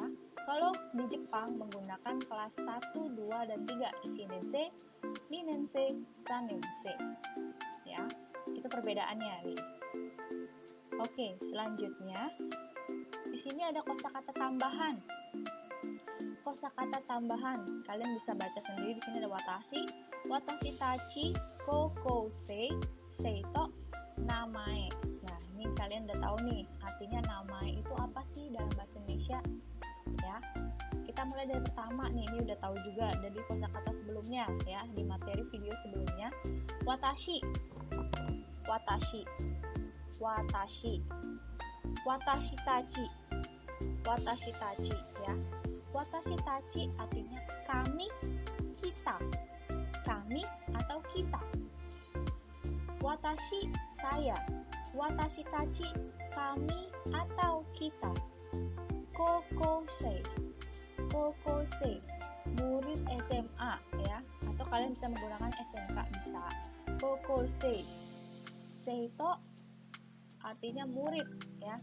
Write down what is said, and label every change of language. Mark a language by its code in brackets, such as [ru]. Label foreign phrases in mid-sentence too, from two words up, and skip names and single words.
[id] Kalau di Jepang menggunakan kelas 1, 2 dan 3, [ja] 一年生、二年生、三年生. [id] Ya. Itu perbedaannya nih. Oke, selanjutnya di sini ada kosakata tambahan. Kosakata tambahan, kalian bisa baca sendiri. Di sini ada [ja] 私、私たち、高校生、生徒、名前. [id] Nah, ini kalian udah tahu nih, artinya namae itu apa sih dalam bahasa Indonesia? Ya. Kita mulai dari pertama nih, ini udah tahu juga dari kosakata sebelumnya ya, di materi video sebelumnya. [ja] 私、私、私、私たち、私たち ya. 私たち [id] artinya kami, kita. Kami atau kita. Watashi saya. [ja] 私たち [id] kami atau kita. Kokousei. Kokousei murid SMA ya, atau kalian bisa menggunakan SMK bisa. Kokousei. Seito artinya murid ya.